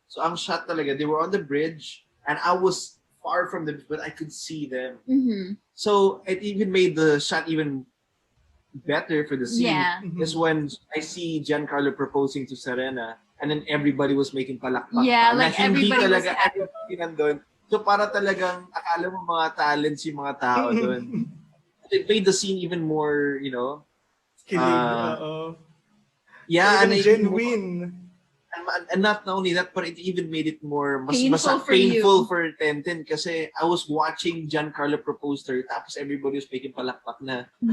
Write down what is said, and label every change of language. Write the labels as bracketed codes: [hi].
[tl] So ang shot talaga, [en] they were on the bridge, and I was far from them, but I could see them. So it even made the shot even better for the scene. Yeah. Is when I see Giancarlo proposing to Serena, and then everybody was making palakpak. Yeah, [tl] na [en] like [tl] hindi [en] everybody was [tl] talaga everybody nandun. So para talagang akala mo mga talents yung mga tao doon. [en] It made the scene even more, [tl] Kilig, [en] yeah, and genuine. And not only that, but it even made it more mas Painful for Tenten kasi I was watching Giancarlo propose to her, [tl] tapos everybody was making palakpak na.